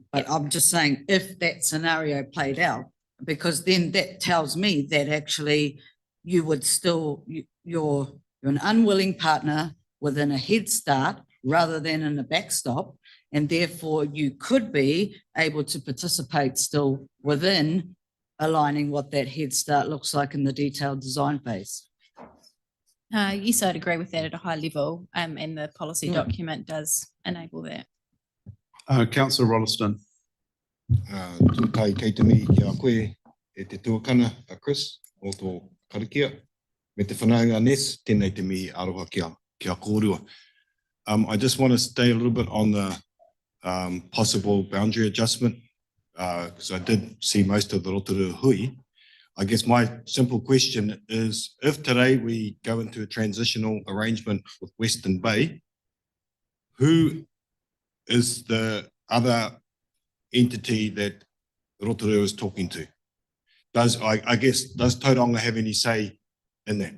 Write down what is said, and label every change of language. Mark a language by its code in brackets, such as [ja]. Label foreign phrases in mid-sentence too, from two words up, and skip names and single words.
[en] But I'm just saying, if that scenario played out, because then that tells me that actually you would still, you're an unwilling partner within a Head Start rather than in a backstop, and therefore you could be able to participate still within aligning what that Head Start looks like in the detailed design phase. Yes, I'd agree with that at a high level, and the policy document does enable that. Councillor Rolleston. [mi] Tūtai kei te mihi ki a koe e te tuakana a Chris o tō karakia. Me te whanaunga Ness, tēnei te mihi aroha kia kōrua. [en] I just want to stay a little bit on the possible boundary adjustment, because I did see most of the Rotorua hui. I guess my simple question is, if today we go into a transitional arrangement with Western Bay, who is the other entity that Rotorua is talking to? Does Tauranga have any say in that?